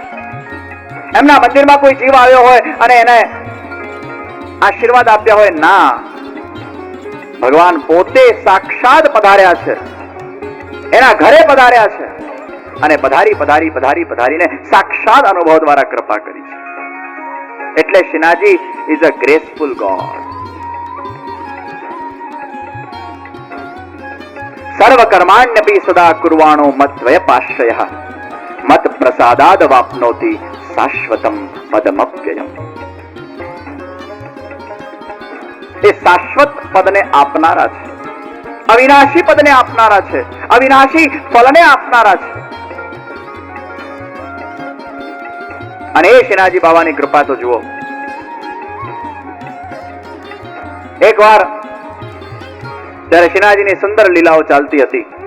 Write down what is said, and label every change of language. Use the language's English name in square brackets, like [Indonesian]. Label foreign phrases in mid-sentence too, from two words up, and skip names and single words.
[Gujarati] એમના મંદિરમાં કોઈ જીવ આવ્યો હોય અને એને આશીર્વાદ આપ્યા હોય, ના, ભગવાન પોતે સાક્ષાત પધાર્યા છે, એના ઘરે પધાર્યા છે, અને પધારીને સાક્ષાત અનુભવ દ્વારા કૃપા કરી છે. એટલે શ્રીનાથજી [English] is a graceful god. [Sanskrit] सर्व कर्माण्यपि सदा कुर्वाणो मद्वय पाश्रयः मत प्रसादाद वाप्नोति शाश्वतम पदमव्ययम्. [Gujarati] એ શાશ્વત પદને આપનારા છે, અવિનાશી પદને આપનારા છે, અવિનાશી ફલને આપનારા છે. અને એ શ્રીનાથજી બાબાની કૃપા તો જુઓ. એકવાર ત્યારે શ્રીનાથજીની સુંદર લીલાઓ ચાલતી હતી.